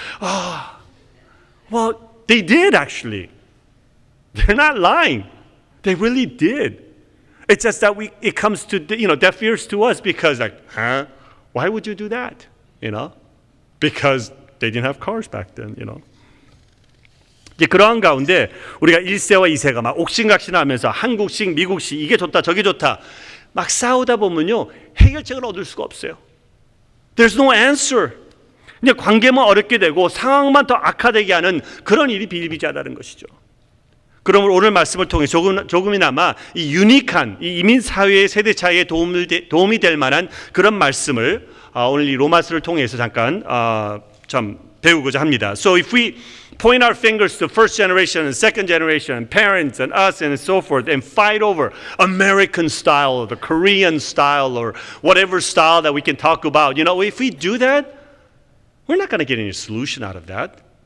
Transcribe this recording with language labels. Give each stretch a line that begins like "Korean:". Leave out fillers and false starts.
English: Oh, well, they did actually. They're not lying. They really did. It's just that it comes to, you know, deaf ears to us because like, huh? Why would you do that? You know? Because they didn't have cars back then, you know.
Korean: 이제 그러한 가운데 우리가 1세와 2세가 막 옥신각신하면서 한국식, 미국식 이게 좋다 저게 좋다 막 싸우다 보면요, 해결책을 얻을 수가 없어요.
English: There's no answer.
Korean: 그냥 관계만 어렵게 되고 상황만 더 악화되게 하는 그런 일이 비일비재하다는 것이죠. 그러므로 오늘 말씀을 통해 조금이나마 이 유니크한 이 이민 사회의 세대 차이에 도움이 될 만한 그런 말씀을 오늘 이 로마서를 통해서 잠깐 좀 배우고자 합니다.
English: So if we point our fingers to first generation and second generation and parents and us and so forth and fight over American style or the Korean style or whatever style that we can talk about, if we do that, we're not going to get any solution out of that.